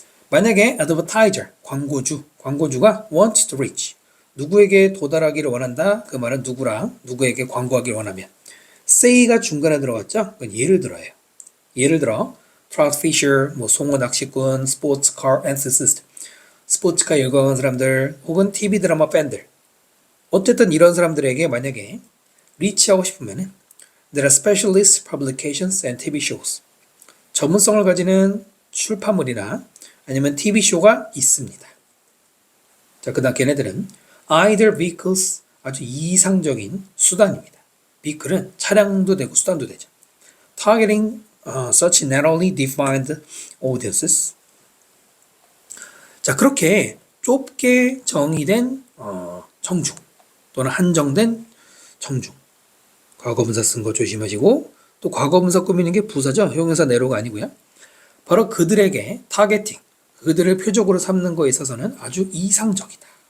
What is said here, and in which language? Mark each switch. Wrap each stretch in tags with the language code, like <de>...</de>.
<ko>만약에 advertiser, 광고주가</ko> <en>wants to reach,</en> <ko>누구에게 도달하기를 원한다. 그 말은 누구랑 누구에게 광고하기를 원하면 say가 중간에 들어갔죠. 그건 예를 들어요. 예를 들어 trout fisher, 뭐 송어 낚시꾼, sports car enthusiast, 스포츠카 열광하는 사람들 혹은 TV 드라마 팬들. 어쨌든 이런 사람들에게 만약에 리치하고 싶으면은</ko> <en>there are specialist publications and TV shows.</en> <ko>전문성을 가지는 출판물이나 아니면 TV쇼가 있습니다. 자, 그다음 걔네들은 either vehicles, 아주 이상적인 수단입니다. vehicle은 차량도 되고 수단도 되죠.</ko> <en>targeting such narrowly defined audiences.</en> <ko>자, 그렇게 좁게 정의된 청중 또는 한정된 청중. 과거분사 쓴 거 조심하시고 또 과거분사 꾸미는 게 부사죠. 형용사 내로가 아니고요. 바로 그들에게 타겟팅, 그들을 표적으로 삼는 거에 있어서는 아주 이상적이다.</ko>